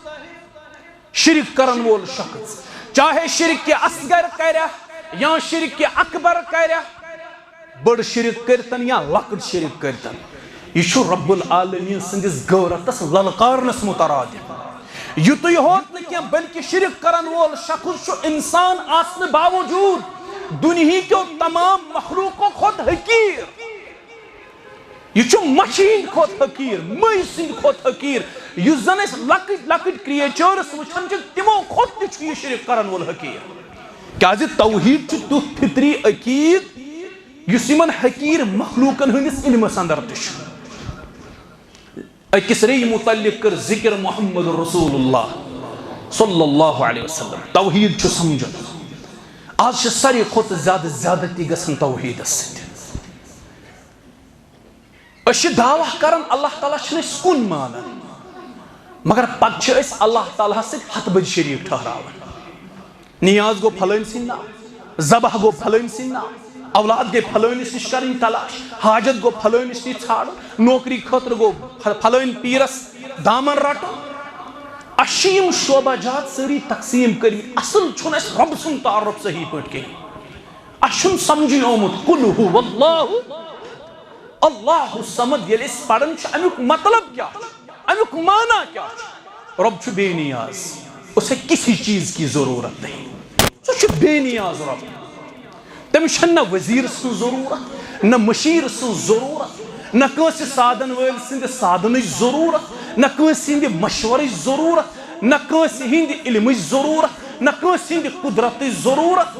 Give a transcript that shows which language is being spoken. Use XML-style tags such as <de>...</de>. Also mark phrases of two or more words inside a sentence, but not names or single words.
<ks>شرک کرن وول شخص چاہے شرک کے اصغر کرے یا شرک کے اکبر کرے، بڑ شرک کرتن یا لکڑ شرک کرتن، یہ چھو رب العالمین سندس غورتس للکارنس مترادف. یتو یہ ہوت نکیا بلکہ شرک کرن وول شخص چھو انسان آسن باوجود</ks> <ur>دنیا کے تمام مخلوقوں</ur> <ks>خود حقیر. یہ چھو مشین خود حقیر، مئیسن خود حقیر. یس زن اس</ks> <en>little creatures</en> <ks>وچھن چھ تمو خود تہ چھو یہ شرک کرن وول حقیر. کیازِ توحید چھ تیُتھ فطری عقید یس یمن حقیر مخلوقن ہندس علمس اندر تہ چھ. اکس ری متعلق کر ذکر محمد رسول اللہ</ks> <ar>صلی اللہ علیہ وسلم.</ar> <ks>توحید چھ سمجھن. آج چھ ساری کھوت زیادہ زیادتی گژھن توحیدس سۭتۍ. أسۍ چھِ دعویٰ کران اللہ تعالیٰ چھِنہٕ أسۍ کُن مانان، مگر پتہٕ چھِ أسۍ اللہ تعالیٰ سۭتۍ ہتھ بٔدۍ شریٖک ٹھہراوان. نیاز گوٚو پھلٲنۍ سٕنٛدۍ ناو، ذبح گوٚو پھلٲنۍ سٕنٛدۍ ناو، اولاد گٔے پھلٲنِس نِش کَرٕنۍ تلاش، حاجت گوٚو پھلٲنِس نِش ژھانڈُن، نوکری خٲطرٕ گوٚو پھلٲنۍ پیٖرس دامن رٹُن. اَسہِ چھِ یِم شعبہ جات سٲری تقسیٖم کٔرمٕتۍ. اصل چھُنہٕ اَسہِ رۄب سُنٛد تعارُف صحیح پٲٹھۍ کِہیٖنۍ. اَسہِ چھُنہٕ سمجھٕے آمُت</ks> <ar>قُل هو اللہُ اللہ الصمد.</ar> <ks>ییٚلہِ أسۍ پران چھِ امیُک مطلب کیٛاہ چھُ، امیُک معنی کیٛاہ چھُ. رب چھُ بے نیاز،</ks> <ur>اسے کسی چیز کی ضرورت نہیں.</ur> <ks>سُہ چھُ بے نیاز رب. تٔمِس چھَنہٕ نہ وزیٖر سٕنٛز ضروٗرت، نہ مشیٖر سٕنٛز ضروٗرت، نہ کٲنٛسہِ سادن وٲلۍ سٕنٛدِ سادنٕچ ضروٗرت، نہ کٲنٛسہِ ہٕنٛدِ مشورٕچ ضروٗرت، نہ کٲنٛسہِ ہٕنٛدِ علمٕچ ضروٗرت، نہ کٲنٛسہِ ہٕنٛدِ قدرتٕچ ضروٗرت.</ks>